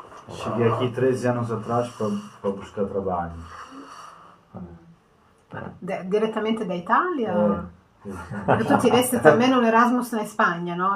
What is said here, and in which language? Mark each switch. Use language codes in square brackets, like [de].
[pt] Cheguei aqui 13 anos atrás para buscar trabalho. [it] Direttamente da Italia? Perché [pt] tu tiveste também um Erasmus na Espanha, não?